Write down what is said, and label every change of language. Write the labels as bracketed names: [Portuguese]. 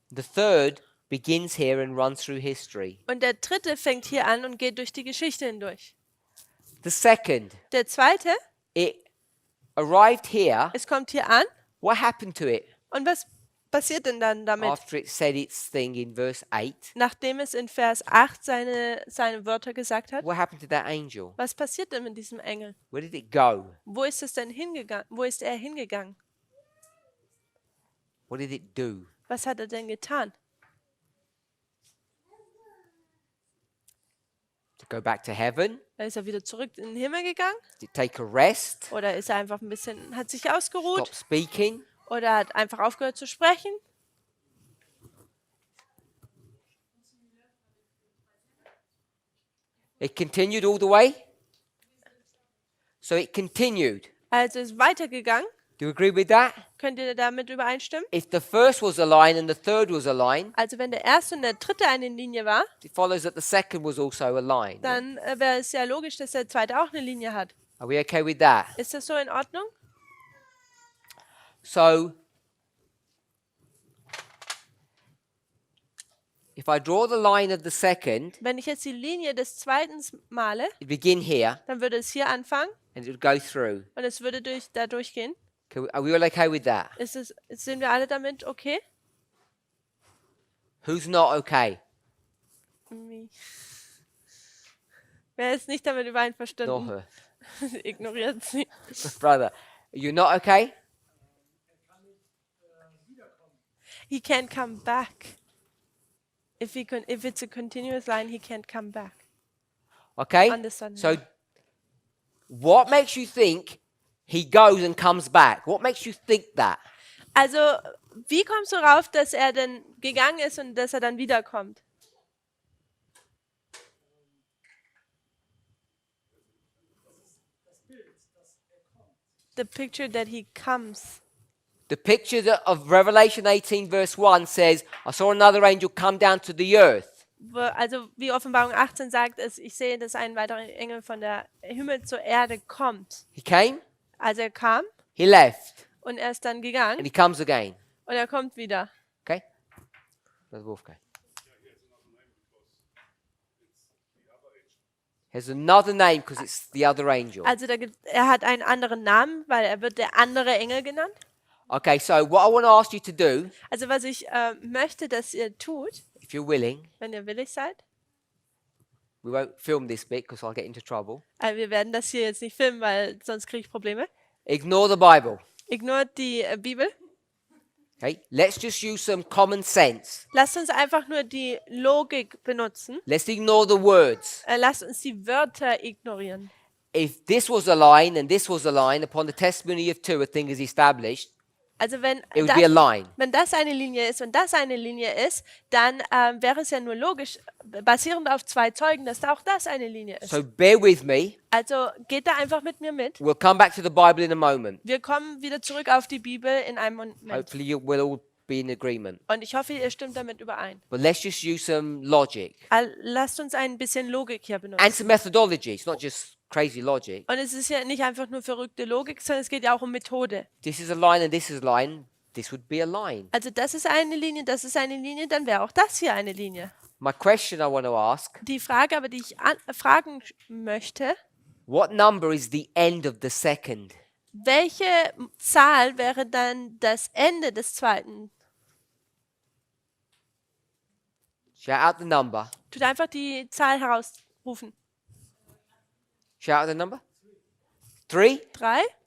[English] The third begins here and runs through history. [German] Und der dritte fängt hier an und geht durch die Geschichte hindurch. [English] The second, [German] Der zweite, [English] it arrived here. [German] es kommt hier an. [English] What happened to it [German] Und was passiert denn dann damit? [English] after it said its thing in verse 8? [German] Nachdem es in Vers 8 seine Wörter gesagt hat. [English] What happened to that angel? [German] Was passiert denn mit diesem Engel? [English] Where did it go? [German] Wo ist es denn hingegangen? Wo ist er hingegangen? [English] What did it do? [German] Was hat er denn getan? [English] To go back to heaven? [German] Ist er wieder zurück in den Himmel gegangen? [English] Did it take a rest? [German] Oder ist er einfach ein bisschen, hat sich ausgeruht? [English] Stop speaking? [German] Oder hat einfach aufgehört zu sprechen? [English] It continued all the way? So it continued. [German] Also ist weitergegangen. [English] Do you agree with that? [German] Könnt ihr damit übereinstimmen? [English] If the first was a line and the third was a line, [German] Also wenn der erste und der dritte eine Linie war, [English] it follows that the second was also a line. [German] dann wäre es ja logisch, dass der zweite auch eine Linie hat. [English] Are we okay with that? [German] Ist das so in Ordnung? [English] So, if I draw the line of the second, [German] Wenn ich jetzt die Linie des zweiten male, [English] it begin here [German] dann würde es hier anfangen [English] and it would go through. [German] und es würde da durchgehen. [English] Are we all okay with that? [German] Sind wir alle damit okay? [English] Who's not okay? [German] Wer ist nicht damit [English] Not [German] übereinverstanden? [English] her. [German] Ignoriert sie. [English] Brother, you're not okay? He can't come back. If it's a continuous line, he can't come back. Okay? Understand. So, what makes you think he goes and comes back? What makes you think that? [German] Also, wie kommst du rauf, dass er denn gegangen ist und dass er dann wiederkommt? [English] The picture that he comes. The picture of Revelation 18 verse 1 says, I saw another angel come down to the earth. [German] Also wie Offenbarung 18 sagt, ich sehe, dass ein weiterer Engel von der Himmel zur Erde kommt. [English] He came, [German] Also er kam [English] he left, [German] und er ist dann [English] and [German] gegangen [English] he comes again. [German] und er kommt wieder. [English] Okay? Brother Wolfgang. Has another name because it's the other angel. [German] Also er hat einen anderen Namen, weil er wird der andere Engel genannt. [English] Okay, so what I want to ask you to do, [German] Also was ich möchte, dass ihr tut, [English] if you're willing, [German] wenn ihr willig seid, [English] we won't film this bit because I'll get into trouble. [German] wir werden das hier jetzt nicht filmen, weil sonst kriege ich Probleme. [English] Ignore the Bible. [German] Ignoriert die Bibel. [English] Okay? Let's just use some common sense. [German] Lasst uns einfach nur die Logik benutzen. [English] Let's ignore the words. [German] Lasst uns die Wörter ignorieren. [English] If this was a line and this was a line, upon the testimony of two, a thing is established, [German] Also wenn [English] it would be a line. [German] das eine Linie ist und das eine Linie ist, dann wäre es ja nur logisch, basierend auf zwei Zeugen, dass da auch das eine Linie ist. [English] So bear with me. [German] Also geht da einfach mit mir mit. [English] We'll come back to the Bible in a moment. [German] Wir kommen wieder zurück auf die Bibel in einem Moment. [English] Hopefully we'll all be in agreement. [German] Und ich hoffe, ihr stimmt damit überein. [English] But let's just use some logic [German] Lasst uns ein bisschen Logik hier [English] and [German] benutzen. [English] some methodology. It's not just crazy logic. [German] Und es ist ja nicht einfach nur verrückte Logik, sondern es geht ja auch um Methode. [English] This is a line and this is a line. This would be a line. [German] Also das ist eine Linie, das ist eine Linie, dann wäre auch das hier eine Linie. [English] My question I want to ask, [German] Die Frage aber, die ich fragen möchte, [English] what number is the end of the second? [German] welche Zahl wäre dann das Ende des zweiten? [English] Shout out the number. [German] Tut einfach die Zahl herausrufen. [English] Shout out the number. 3? [German] 3?